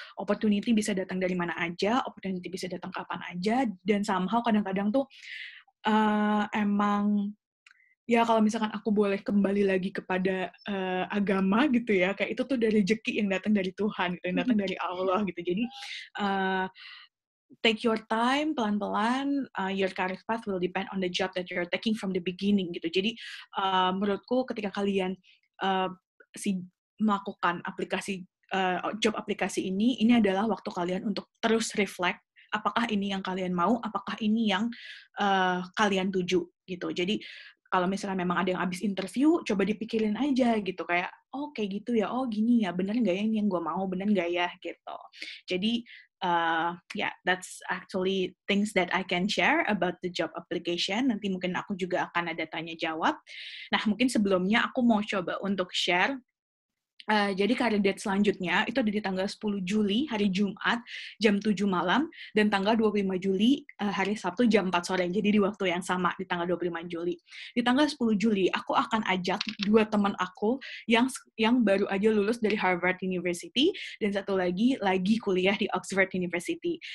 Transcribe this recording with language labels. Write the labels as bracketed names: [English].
[Indonesian] Opportunity bisa datang dari mana aja, opportunity bisa datang kapan aja, dan somehow kadang-kadang tuh emang ya kalau misalkan aku boleh kembali lagi kepada agama gitu ya, kayak itu tuh dari rezeki yang datang dari Tuhan, gitu, yang datang dari Allah gitu. [English] Jadi take your time, pelan-pelan, your career path will depend on the job that you're taking from the beginning gitu. [Indonesian] Jadi menurutku ketika kalian melakukan aplikasi job aplikasi ini adalah waktu kalian untuk terus reflect apakah ini yang kalian mau, apakah ini yang kalian tuju gitu. Jadi kalau misalnya memang ada yang habis interview, coba dipikirin aja gitu, kayak, oh kayak gitu ya, oh gini ya, bener nggak ya ini yang gue mau, bener nggak ya, gitu. [English] Jadi, yeah, that's actually things that I can share about the job application. [Indonesian] Nanti mungkin aku juga akan ada tanya jawab. Nah, mungkin sebelumnya aku mau coba untuk share. Jadi career date selanjutnya itu ada di tanggal 10 Juli, hari Jumat, jam 7 malam, dan tanggal 25 Juli, hari Sabtu, jam 4 sore. Jadi di waktu yang sama, di tanggal 25 Juli. Di tanggal 10 Juli, aku akan ajak 2 teman aku yang baru aja lulus dari Harvard University, dan satu lagi kuliah di Oxford University.